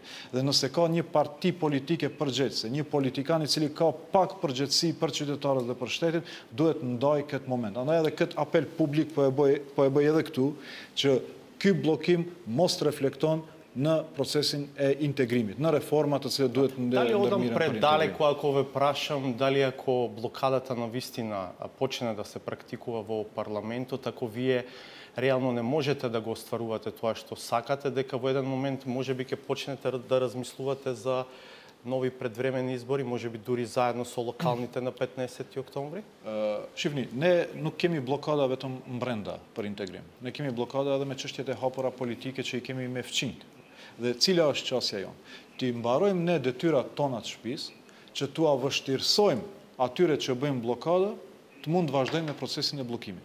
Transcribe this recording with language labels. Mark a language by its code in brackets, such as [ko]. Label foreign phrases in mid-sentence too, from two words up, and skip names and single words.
[sq] Dhe nëse ka një parti politike përgjegjëse, një politikan i cili ka pak përgjegjësi për qytetarët dhe për shtetin, duhet ndaj këtë moment. Andaj edhe këtë apel publik po e bëj edhe këtu, që ky bllokim mos reflekton në procesin e integrimit, në reformat të cilat duhet [mk] Дали одам предалеку ако ве прашам дали ако блокадата навистина почне да се практикува во парламентот, ако вие реално не можете да го остварувате тоа што сакате, дека во еден момент можеби ќе почнете да размислувате за нови предвремени избори, можеби дури заедно со локалните на 15 октомври? [sq] Shifni, ne nuk kemi blokada vetëm brenda për integrim. Ne kemi blokada edhe me çështjet e hapura politike që I kemi me fqinjt. Dhe cila është qasja jonë? Ti mbarojmë ne detyrat tona të shtëpisë, që tua vështirësojmë atyre që bëjmë blokada, të mund të vazhdojmë me procesin e bllokimit.